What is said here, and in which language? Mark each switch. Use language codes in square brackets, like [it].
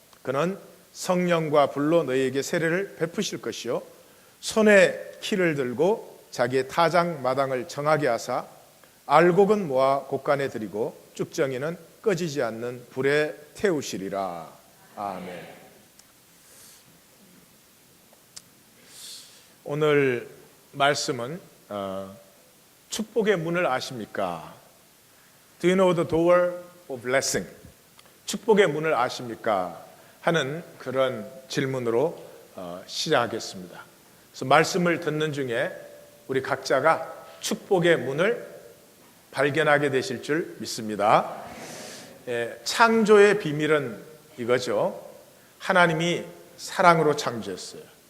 [ko] 그는 성령과 불로 너희에게 세례를 베푸실 것이요 손에 키를 들고 자기의 타작 마당을 정하게 하사 알곡은 모아 곳간에 들이고 쭉정이는 꺼지지 않는 불에 태우시리라. 아멘. 오늘 말씀은 축복의 문을 아십니까? [en] Do you know the door of blessing? [ko] 축복의 문을 아십니까? 하는 그런 질문으로 시작하겠습니다. 그래서 말씀을 듣는 중에 우리 각자가 축복의 문을 발견하게 되실 줄 믿습니다. 창조의 비밀은 이거죠. 하나님이 사랑으로 창조했어요.